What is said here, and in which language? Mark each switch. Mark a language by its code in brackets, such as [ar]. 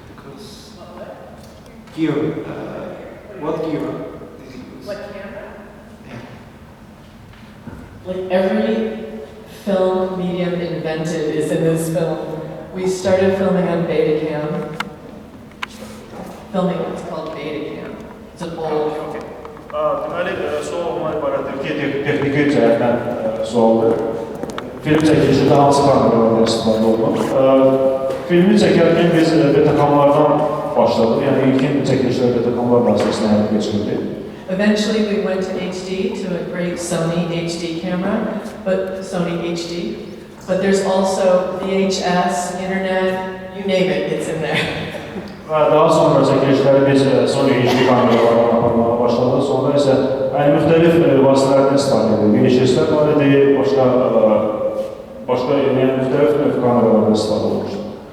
[en] Because gear, what gear did you use? What camera? Yeah. Like every film medium invented is in this film. We started filming on Betacam. Filming what's called Betacam. It's an old. [az] Deməli, sual olma ibarətdir ki, texniki cəhətdən sualdır. Film çəkilişində hansı kameralardan istifadə olunur? Filmi çəkərkən biz betakamlardan başladıq, yəni ilkin çəkilişlər betakamlar vasitəsilə həyata keçirildi. [en] Eventually we went to HD, to a great Sony HD camera, Sony HD. But there's also VHS, internet, you name it, it's in there. [az] Daha sonra çəkilişləri biz Sony HD kameralardan aparmağa başladıq, sonra isə müxtəlif vasitələrdən istifadə edilir. VHS-lər var idi, başqa müxtəlif kameralardan istifadə olmuşdur.